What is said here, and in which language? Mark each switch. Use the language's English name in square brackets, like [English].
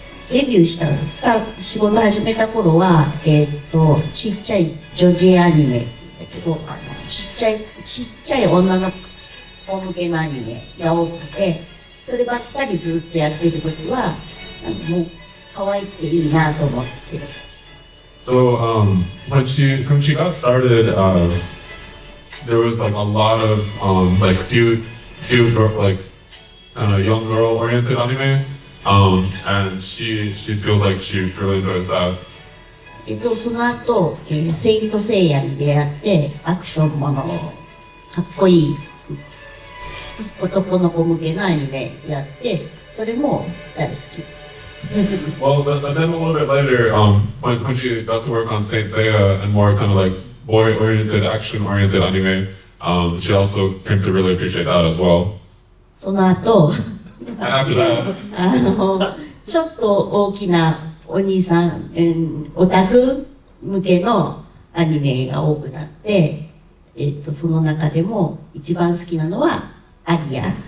[Japanese] デビューした仕事始めた頃は、ちっちゃい女児アニメって言うんだけど、ちっちゃい女の子向けのアニメが多くて、そればっかりずっとやってる時は、もう可愛くていいなと思ってる。 [English] So when she got started, there was like a lot of like cute like kind of young girl oriented anime, and she feels like she really enjoys that. [Japanese] その後、セイントセイヤに出会ってアクションものかっこいい男の子向けのアニメやってそれも大好き。 [English] Well, but then a little bit later, when she got to work on Saint Seiya and more kind of like boy-oriented, action-oriented anime, she also came to really appreciate that as well. [Japanese] その後 [English] After that, [Japanese] ちょっと大きなお兄さん、オタク向けのアニメが多くなって、その中でも一番好きなのはアリア。